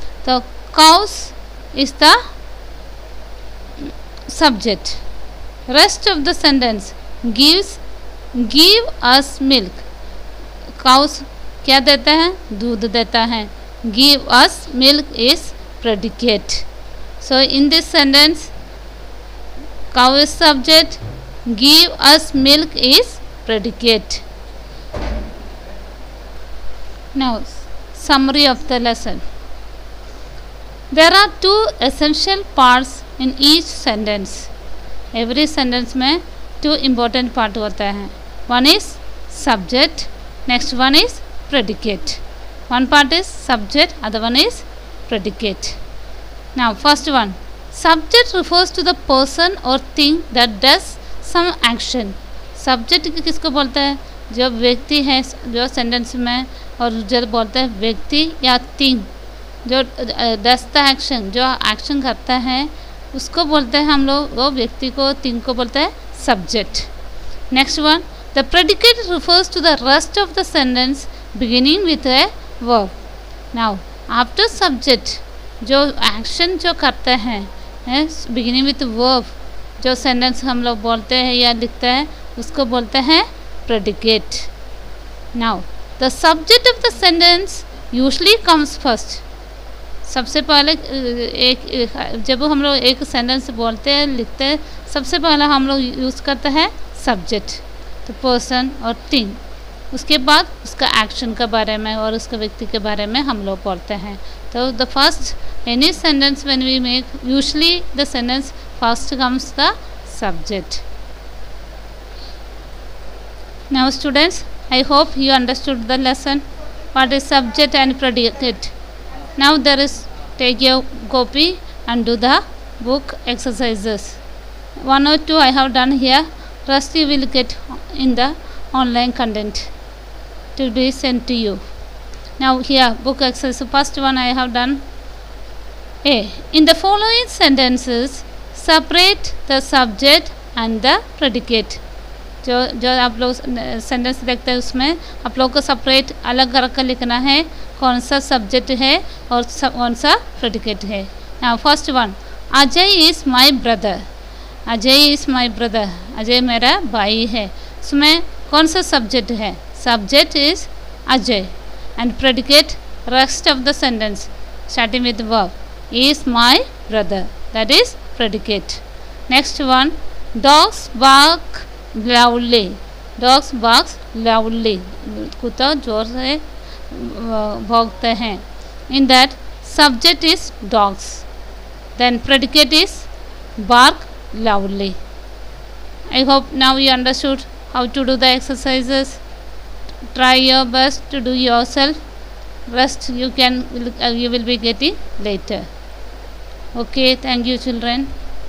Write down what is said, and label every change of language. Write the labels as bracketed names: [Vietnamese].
[English] तो cows is the subject. Rest of the sentence give us milk. [Hindi] cows क्या देता है, दूध देता है. [English] give us milk is predicate. So in this sentence cow is subject, give us milk is predicate. Now summary of the lesson. There are two essential parts in each sentence. Every sentence में two important part होता है. One is subject, next one is predicate. One part is subject, other one is predicate. Now first one, subject refers to the person or thing that does some action. [Hindi] Subject किसको बोलता है, जो व्यक्ति है जो sentence में, और जो बोलता है व्यक्ति या थिंग जो [English] does the action, [Hindi] जो एक्शन करता है उसको बोलते हैं हम लोग, वो व्यक्ति को थिंग को बोलते हैं subject. [English] Next one, the predicate refers to the rest of the sentence beginning with a verb. Now after subject [Hindi] जो action जो करते हैं [English] beginning with verb, [Hindi] जो sentence हम लोग बोलते हैं या लिखते हैं उसको बोलते हैं predicate. [English] Now the subject of the sentence usually comes first. [Hindi] सबसे पहले जब हम लोग एक सेंटेंस बोलते हैं लिखते हैं, सबसे पहले हम लोग यूज़ करते हैं सब्जेक्ट, तो पर्सन और थिंग. उसके बाद उसका एक्शन के बारे में और उसके व्यक्ति के बारे में हम लोग पढ़ते हैं. [English] तो the first any sentence when we make usually the sentence first comes the subject. Now students, I hope you understood the lesson. What is subject and predicate? Now there is, take your copy and do the book exercises. 1 or 2 I have done here. Rest you will get in the online content to be sent to you. Now here book exercise. First one I have done. A. In the following sentences, separate the subject and the predicate. [Hindi] जो आप लोग sentence देखते हैं उसमें आप लोग को separate अलग कर कर लिखना है कौन सा सब्जेक्ट है और कौन सा प्रेडिकेट है. [English] Now first one, Ajay is my brother. Ajay is my brother, [Hindi] Ajay मेरा भाई है. [English] उसमें कौन सा सब्जेक्ट है? Subject is Ajay and predicate rest of the sentence starting with verb is my brother, that is predicate. Next one, dogs bark loudly. Dogs barks loudly. [Hindi] कुत्ता जोर से भौंकते हैं. [English] In that subject is dogs. Then predicate is bark loudly. I hope now you understood how to do the exercises. Try your best to do yourself. Rest you will be getting later. Okay, thank you children.